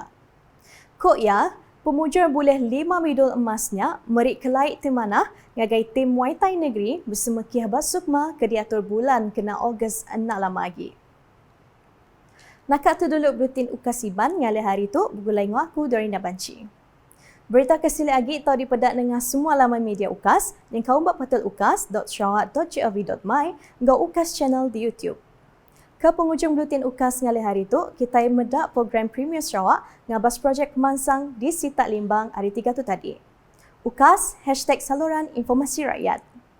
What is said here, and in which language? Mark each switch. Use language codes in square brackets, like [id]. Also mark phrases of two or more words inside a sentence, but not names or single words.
[iba] Kok ya, pemujur boleh 5 medal emasnya merik kelaik tim manah ngagai tim Muay Thai Negeri bersama Kihabas Sukma ke diatur bulan kena Ogos 6 lama lagi. Nakak tu dulu rutin UKAS Iban ngalih hari tu bergulai dengan aku Dorina Banci. Berita kesili lagi tahu dipedak dengan semua laman media UKAS yang kau buat portal ukas.sarawak.gov.my dan UKAS channel di YouTube. Ke penghujung buletin UKAS ngalih hari tu, kita medak program Premier Sarawak ngabas projek pemansang di Sitak Limbang hari 3 tu tadi. [ms] UKAS #saluran informasi rakyat.